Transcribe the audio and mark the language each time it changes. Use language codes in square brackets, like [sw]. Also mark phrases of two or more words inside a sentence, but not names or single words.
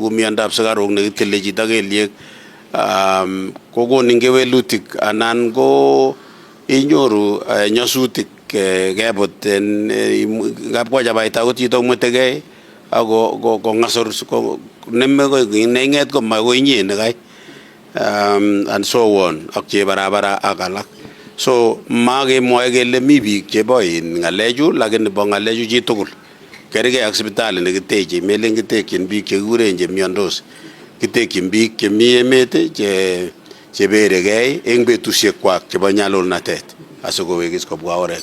[kln] ku miondab sikaruk nekitile chito kelyek, kokonin kewelutik, anan ko inyoru nyasutik kebut kapkochabaita ko chito mwetegei ako kong'asor neng'et komagoi inye nekai, [en] and so on, [kln] ak chebarabara ak alak. So makemwoe kele mi biik chebo ng'alechu, lakini bo ng'alechu chi tugul. Kergei ak sipitali nekiteche, melen kitekyin biik chekikuren chemiondos, kitekyin biik chemi emet cheberegei eng betusiekwak chebo nyalulnatet asikowekis kobwa oret.